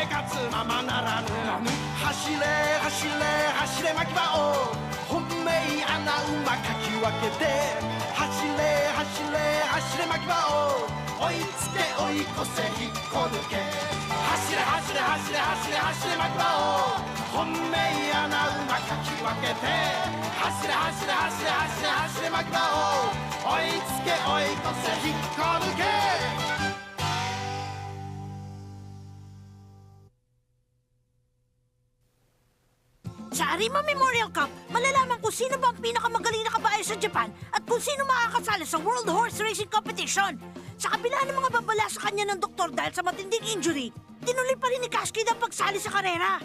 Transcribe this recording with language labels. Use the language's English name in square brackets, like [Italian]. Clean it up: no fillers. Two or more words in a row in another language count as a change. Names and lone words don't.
[Japanese] 活ままならぬ走れ走れ走れ牧場を本命穴馬かき分けて走れ走れ走れ牧場を追いつけ追い越せ引っこ抜け走れ走れ走れ走れ走れ牧場を本命穴馬かき分けて走れ走れ走れ走れ走れ牧場を追いつけ追い越せ引っこ抜け [Filipino] Sa Arima Memorial Cup, malalaman kung sino ba ang pinakamagaling na kabayo sa Japan at kung sino makakasali sa World Horse Racing Competition. Sa kabila ng mga babala sa kanya ng doktor dahil sa matinding injury, tinuloy pa rin ni Cascade ang pagsali sa karera.